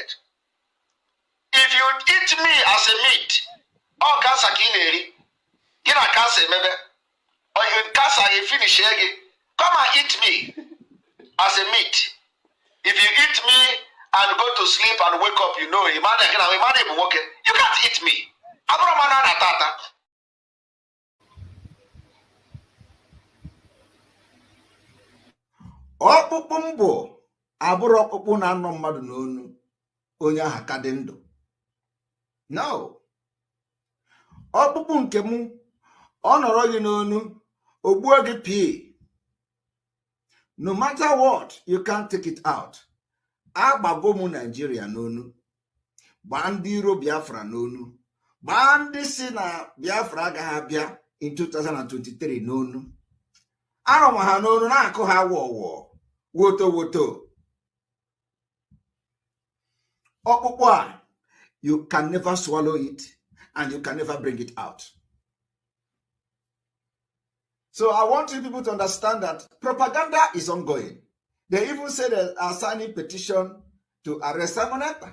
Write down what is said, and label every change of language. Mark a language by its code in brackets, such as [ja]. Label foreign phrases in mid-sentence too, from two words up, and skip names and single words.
[en] If you eat me as a meat, or cancer kileri, you know cancer maybe, or you cancer you finish again, come and eat me as a meat. If you eat me and go to sleep and wake up, you know, you can't eat me. [ig] Ọkpụkpụ mbụ abụrụ ọkpụkpụ na-anọ mmadụ n'onu onye ahụ ka dị ndụ. [en] No. [ig] Ọkpụkpụ nke m ọ nọrọ gị n'onu ogbuo gị pii. [en] No matter what, you can't take it out. [ig] Agbago m Nigeria n'onu, gbaa ndị iro Biafra n'onu, gbaa ndị si na Biafra agaghị abịa in 2023 n'onu. Arọ m ha n'onu na-akụ ha wọwọ woto. Ọkpụkpụ a, [en] you can never swallow it and you can never bring it out. So I want you people to understand that propaganda is ongoing. They even say they are signing petition to arrest Simon Ekpa.